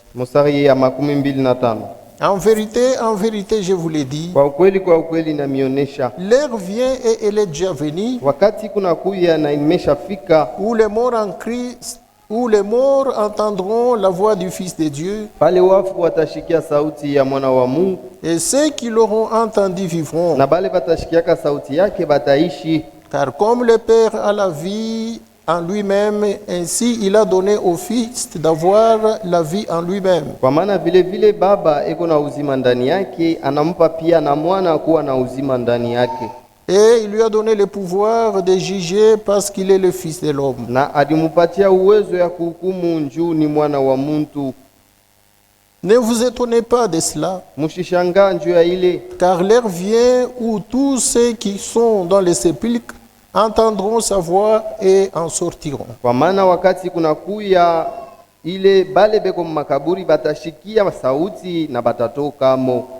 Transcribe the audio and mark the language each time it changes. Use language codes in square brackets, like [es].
[sw] Mstari ya 25. [fr] En vérité, je vous l'ai dit. [sw] Kwa ukweli namionesha. [fr] L'heure vient et elle est déjà venue. [sw] Wakati kuna kuya na imeshafika. [fr] Où les morts en Christ, où les morts entendront la voix du Fils de Dieu. [sw] Pale wafu watashikia sauti ya mwana wa Mungu. [fr] Et ceux qui l'auront entendu vivront. [sw] Na bale batashikiaka sauti yake bataishi. [fr] Car comme le Père a la vie en lui-même, ainsi il a donné au Fils d'avoir la vie en lui-même. [sw] Kwa maana vile vile Baba eko na uzima ndani yake, anampa pia na mwana kuwa na uzima ndani yake. [fr] Et il lui a donné le pouvoir de juger parce qu'il est le Fils de l'homme. [sw] Na alimupatia uwezo ya kuhukumu njuu ni mwana wa muntu. [fr] Ne vous étonnez pas de cela, [sw] Mushishangaa njuu ya ile, [fr] car l'heure vient où tous ceux qui sont dans les sépulcres entendront sa voix et en sortiront. [sw] kwa maana wakati kuna kuya ile bale beko makaburi batashikia sauti na batatokamo.